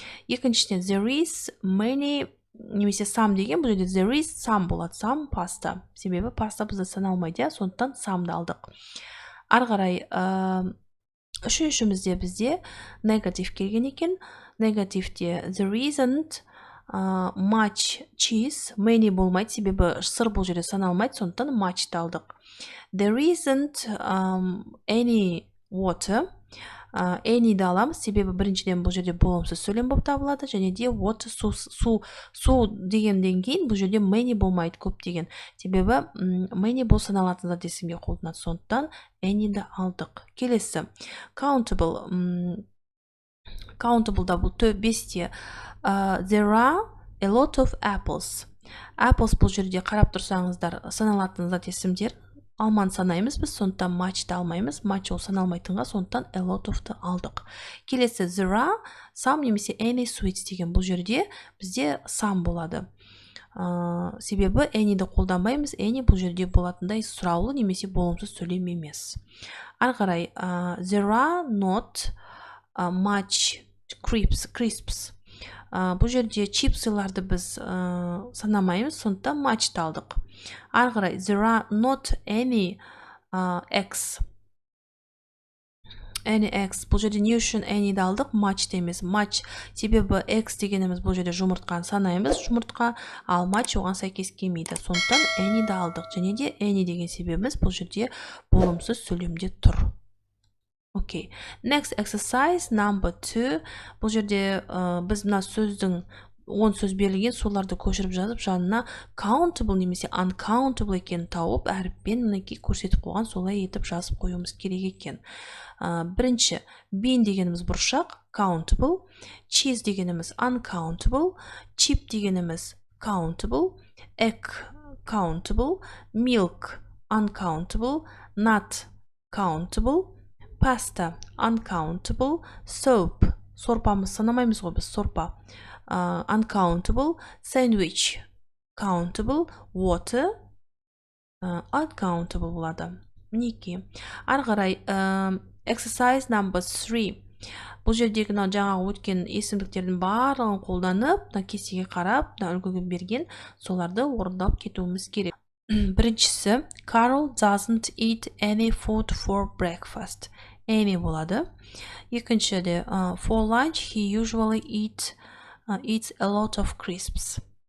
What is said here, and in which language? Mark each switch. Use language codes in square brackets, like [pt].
[kk] Екіншіден [en] there is many [kk] немесе some деген, бұл жерде [en] there is some [kk] болады. [en] Some pasta. [kk] Себебі паста бізді саналмайды, сондықтан some'ды алдық. Ары қарай үшіншімізде бізде негатив келген екен. Негативте [en] there isn't much cheese, [kk] many болмайды, себебі сыр бұл жерде саналмайды, сондықтан much'ты алдық. [en] There isn't any water, [kk] any'ді аламыз, себебі біріншіден бұл жерде болымсыз сөйлем болып табылады, және де water су дегеннен кейін бұл жерде many болмайды, көп деген, себебі many бұл саналатын зат есімге қолданады, сондықтан any'ді алдық. Келесі countable. Countable-да бұл 5-те [en] there are a lot of apples. [kk] Apples бұл жерде қарап тұрсаңыздар саналатын зат есімдер. Алманы санаймыз біз, сондықтан much'ты алмаймыз. Much ол саналмайтынға, сондықтан a lot of-ты алдық. Келесі [en] there are some [kk] немесе [en] any sweets [kk] деген, бұл жерде бізде some болады. Себебі any'ді қолданбаймыз. Any бұл жерде болатындай сұраулы немесе болымсыз сөйлем емес. Ары қарай [en] there are not much crisps. [kk] Бұл жерде чипсыларды біз санамаймыз, сондықтан much'ты алдық. Ары қарай [en] there are not any eggs. Any eggs. [kk] Бұл жерде не үшін any'ді алдық? Much'ты емес. Much себебі eggs дегеніміз бұл жерде жұмыртқаны санаймыз, жұмыртқа, ал much оған сәйкес келмейді. Сондықтан any'ді алдық. Және де any деген себебіміз бұл жерде болымсыз сөйлемде тұр. Окей. [en] Next exercise number 2. [kk] Бұл жерде біз мына сөздің 10 сөз берілген, соларды көшіріп жазып, жанына countable немесе uncountable екенін тауып, әріппен мінекей көрсетіп қойған, солай етіп жазып қоюымыз керек екен. Бірінші, bean дегеніміз бұршақ, countable, cheese дегеніміз uncountable, chip дегеніміз countable, egg countable, milk uncountable, nut countable, pasta uncountable, soap сорпамыз санамаймыз ғой біз, сорпа uncountable, sandwich countable, water uncountable болады. Мінекей. Ары қарай [en] exercise number 3. [kk] Бұл жердегі жаңағы өткен есімдіктердің барлығын қолданып, кестеге қарап, үлгіге берген, соларды орындап кетуіміз керек. [en] Біріншісі, Carol doesn't eat any food for breakfast. [kk] Any болады. Екіншіде, [en] for lunch he usually eats a lot of crisps.